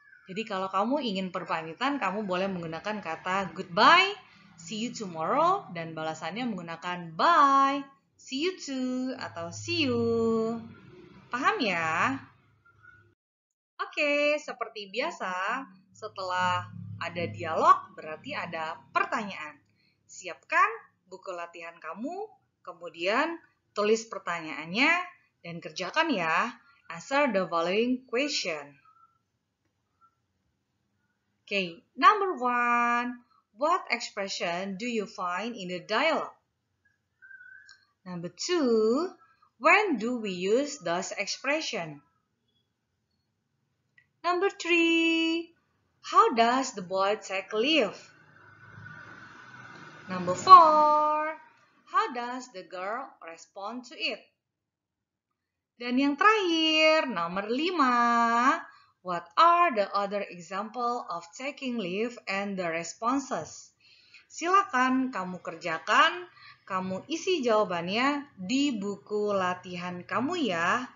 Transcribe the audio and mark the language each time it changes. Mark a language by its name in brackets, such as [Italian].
[Indonesian] Jadi kalau kamu ingin berpamitan, kamu boleh menggunakan kata [English] goodbye, see you tomorrow, [Indonesian] dan balasannya menggunakan [English] bye, see you too, [Indonesian] atau see you. Paham ya? Oke, seperti biasa, setelah ada dialog, berarti ada pertanyaan. Siapkan buku latihan kamu, kemudian tulis pertanyaannya, dan kerjakan ya. [English] Answer the following question. Okay, number 1. What expression do you find in the dialogue? Number 2. When do we use those expressions? Number 3. How does the boy take leave? Number 4. How does the girl respond to it? [Indonesian] Dan yang terakhir, nomor 5. [English] What are the other example of taking leave and the responses? [Indonesian] Silakan kamu kerjakan, kamu isi jawabannya di buku latihan kamu ya.